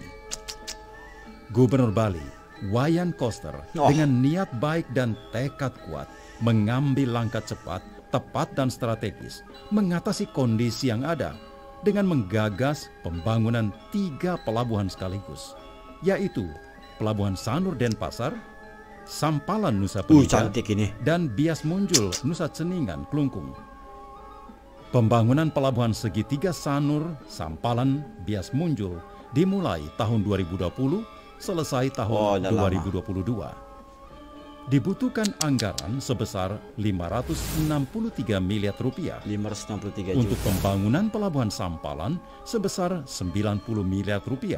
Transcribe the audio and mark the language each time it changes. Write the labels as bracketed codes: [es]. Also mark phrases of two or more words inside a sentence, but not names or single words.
[id] Gubernur Bali, Wayan Koster, dengan niat baik dan tekad kuat, mengambil langkah cepat, tepat dan strategis mengatasi kondisi yang ada dengan menggagas pembangunan 3 pelabuhan sekaligus, yaitu Pelabuhan Sanur Denpasar, Sampalan Nusa Penida, Cantik ini. dan Bias Munjul Nusa Ceningan Klungkung. Pembangunan pelabuhan segitiga Sanur, Sampalan, Bias Munjul dimulai tahun 2020, selesai tahun 2022. Dibutuhkan anggaran sebesar 563 miliar rupiah 563 untuk juta. pembangunan pelabuhan Sampalan sebesar 90 miliar rupiah.